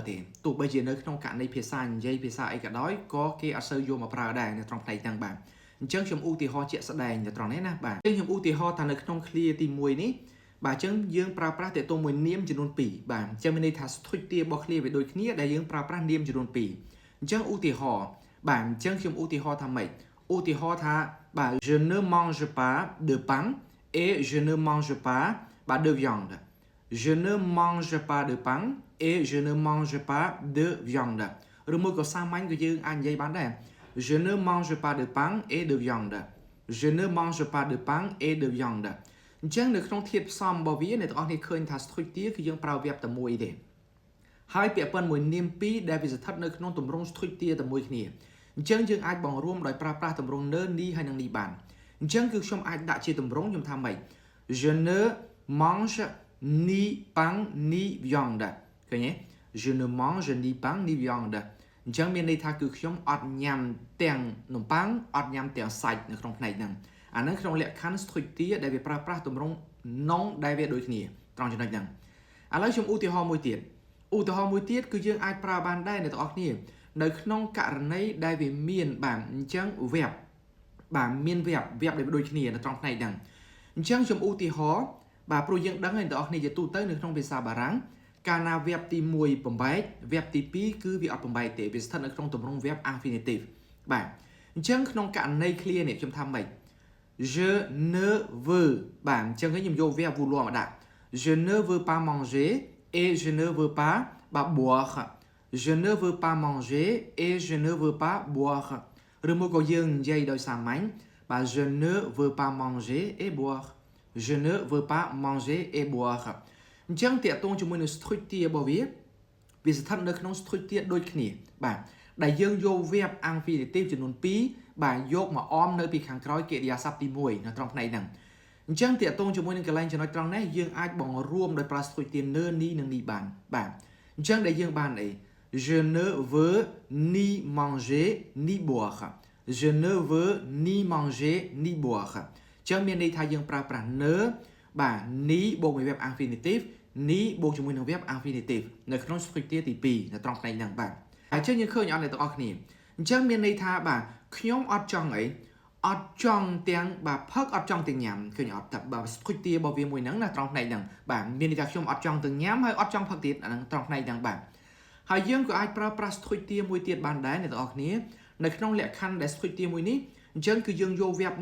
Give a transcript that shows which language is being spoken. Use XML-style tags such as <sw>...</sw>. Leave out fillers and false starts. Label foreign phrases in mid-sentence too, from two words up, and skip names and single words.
<km>ទេទោះបីជានៅក្នុងករណីភាសានិយាយភាសាអីក៏ដោយក៏គេអត់សូវយកមកប្រើដែរនៅត្រង់ផ្នែកហ្នឹងបាទអញ្ចឹងខ្ញុំឧទាហរណ៍ជាក់ស្ដែងនៅត្រង់នេះណាបាទអញ្ចឹងខ្ញុំឧទាហរណ៍ថានៅក្នុង clear ទី1នេះបាទអញ្ចឹងយើងប្រើប្រាស់តេតងមួយនាមចំនួន2បាទអញ្ចឹងមានន័យថាស្ថុយទារបស់ clear វាដូចគ្នាដែលយើងប្រើប្រាស់នាមចំនួន2អញ្ចឹងឧទាហរណ៍បាទអញ្ចឹងខ្ញុំឧទាហរណ៍ថាម៉េចឧទាហរណ៍ថាបាទ</km> <fr>je ne mange pas de pain et je ne mange pas de viande. Je ne mange pas de pain et je ne mange pas de viande.</fr> <km>ឬមួយក៏សាមញ្ញក៏យើងអាចនិយាយបានដែរ</km> <fr>Je ne mange pas de pain et de viande. Je ne mange pas de pain et de viande.</fr> <km>អញ្ចឹងនៅក្នុងធាតុផ្សំរបស់វាអ្នកទាំងអស់គ្នាឃើញថាស្ថុយទាគឺយើងប្រើ verb តែមួយទេហើយពាក្យប៉ុនមួយនាម2ដែលវាស្ថិតនៅក្នុងទម្រង់ស្ថុយទាតែមួយគ្នាអញ្ចឹងយើងអាចបង្រួមដោយប្រើប្រាស់ទម្រង់ ner នេះហើយនឹងនេះ បានអញ្ចឹងគឺខ្ញុំអាចដាក់ជាទម្រង់ខ្ញុំថាម៉េច</km> <fr>Je ne mange ni pain ni viande</fr> <km>ឃើញទេ</km> <fr>Je ne mange ni pain ni viande</fr> <km>អញ្ចឹងមានន័យថាគឺខ្ញុំអត់ញ៉ាំទាំងនំ ប៉័ងអត់ញ៉ាំទាំងសាច់នៅក្នុងផ្នែកហ្នឹងអាហ្នឹងក្នុងលក្ខខណ្ឌស្ថុយទាដែលវាប្រើប្រាស់ទម្រង់ non ដែលវាដូចគ្នាត្រង់ចំណុ ចហ្នឹងឥឡូវខ្ញុំឧទាហរណ៍មួយទៀតគឺយើងអាចប្រើបានដែរអ្នកទាំងអស់គ្នានៅក្នុងករណីដែលវាមានបាទអញ្ចឹង verb បាទមាន verb ដែលវាដូចគ្នានៅត្រង់ផ្នែកហ្នឹងអញ្ចឹងខ្ញុំឧទាហរណ៍បាទព្រោះយើងដឹងហើយអ្នកទាំងអស់គ្នាជាទូទៅនៅក្នុងភាសាបារាំងកាលណា verb ទី1បំបែក verb ទី2គឺវាអត់បំបែកទេវាស្ថិតនៅក្នុងទម្រង់</km> <en>verb infinitive</en> <km>បាទអញ្ចឹងក្នុងករណី clear នេះខ្ញុំថាម៉េច</km> <fr>Je ne veux</fr> <km>បាទអញ្ចឹងខ្ញុំយក</km> <fr>verb vouloir</fr> <km>មកដាក់</km> <fr>Je ne veux pas manger et je ne veux pas boire Je ne veux pas manger et je ne veux pas boire</fr> <km>ឬមកក៏យើងនិយាយដោយសាមញ្ញបាទ</km> <fr>Je ne veux pas manger et boire Je ne veux pas manger et boire</fr> <km>អញ្ចឹងតាក់ទងជាមួយនឹងស្ថុយទារបស់វាស្ថិតនៅក្នុងស្ថុយទាដូចគ្នាបាទដែលយើងយក</km> <en>verb infinitive</en> <km>ចំនួន2បាទយកមកអមនៅពីខាងក្រោយកិរិយាសព្ទទី1នៅត្រង់ផ្នែកហ្នឹងអញ្ចឹងតាក់ទងជាមួយនឹងកន្លែងចំណុចត្រង់ នេះយើងអាចបង្រួមដោយប្រើស្ថុយទា ner នេះនិងនេះបានបាទអញ្ចឹងដែលយើងបានអី</km> <fr>Je ne veux ni manger ni boire Je ne veux ni manger ni boire</fr> <km>អញ្ចឹងមានន័យថាយើងប្រើប្រាស់ ner បាទ ni បូកមួយ</km> <en>verb infinitive</en> <km>នេះបូកជាមួយនឹង</km> <en>verb infinitive</en> <km>នៅក្នុងស្ថុយទាទី2នៅត្រង់ផ្នែកហ្នឹងបាទហើយចឹងយើងឃើញអត់អ្នកទាំងអស់គ្នាអញ្ចឹងមានន័យថាបាទខ្ញុំអត់ចង់អីអត់ចង់ ទាំងបាទផឹកអត់ចង់ទាំងញ៉ាំឃើញអត់តែបាទស្ថុយទារបស់វាមួយហ្នឹងណាត្រង់ផ្នែកហ្នឹងបាទមានន័យថាខ្ញុំអត់ចង់ទាំងញ៉ាំហើយអត់ចង់ផឹកទៀតអាហ្នឹងត្រង់ផ្នែកហ្នឹងបាទហើយយើងក៏អាចប្រើប្រាស់ស្ថុយទាមួយទៀតបានដែរអ្នកទាំងអស់គ្នានៅក្នុងលក្ខខណ្ឌដែលស្ថុយទាមួយនេះអញ្ចឹងគឺយើងយក verb</km>